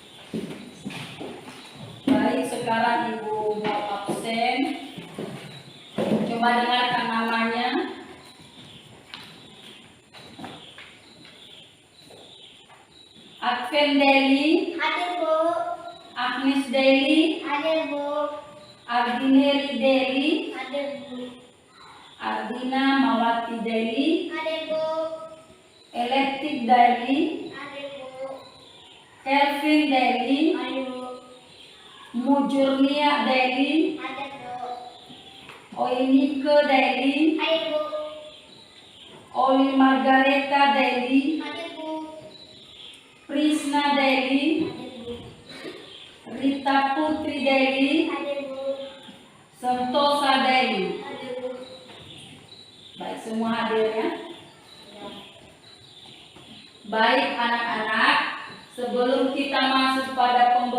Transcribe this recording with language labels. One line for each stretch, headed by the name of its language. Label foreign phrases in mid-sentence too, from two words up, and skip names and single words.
Indonesian: Baik, sekarang ibu mau absen. Coba dengarkan namanya. Advent Deli, Hadir Bu, Agnes Deli, hadir Bu, Ardineri Deli, hadir Bu, Ardina Mawati Deli, hadir Bu, Electric Deli, hadir Bu, Kelvin Deli, hadir Bu, Mujurnia Deli, hadir Bu, Oinike Deli, hadir Bu, Oli Margareta Deli, hadir Bu, Prisna Deli, hadir Bu, Rita Putri Deli, hadir Bu, Sentosa Deli. hadir Bu. Baik, semua hadir ya. Baik anak-anak, sebelum kita masuk pada